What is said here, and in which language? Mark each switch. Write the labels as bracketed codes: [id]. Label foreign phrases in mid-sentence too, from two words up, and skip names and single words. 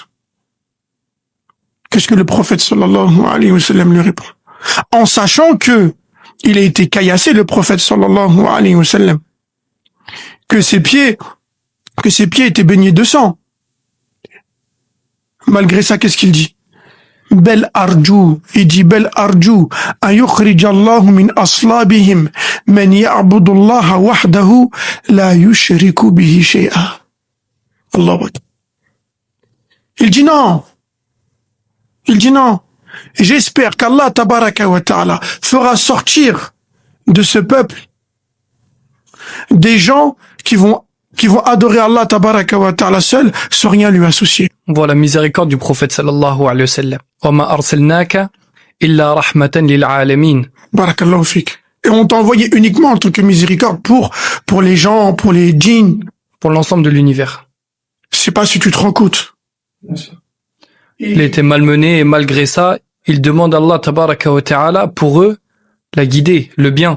[fr] Qu'est-ce que le prophète [ar] صلى الله عليه وسلم [fr] lui répond? En sachant que il a été caillassé, le prophète [ar] صلى الله عليه وسلم, [fr] que ses pieds étaient baignés de sang. Malgré ça, qu'est-ce qu'il dit? [ar] بل أرجو, [fr] il dit [ar] بل أرجو أن يخرج الله من أصلابهم من يعبد الله وحده لا يشرك به شيئا. الله أكبر. [fr] Il dit non. J'espère qu' [ar] الله تبارك وتعالى [fr] fera sortir de ce peuple des gens qui vont adorer [ar] الله تبارك وتعالى [fr] seul sans rien lui associer. On voit la miséricorde du prophète [ar] صلى الله عليه وسلم. وما أرسلناك إلا رحمة للعالمين. بارك الله فيك. [fr] Et on t'a envoyé uniquement en tant que miséricorde pour les gens, pour les djinns. Pour l'ensemble de l'univers. Je sais pas si tu te rends compte. Il était malmené et malgré ça, il demande à [ar] الله تبارك وتعالى [fr] pour eux la guider, le bien.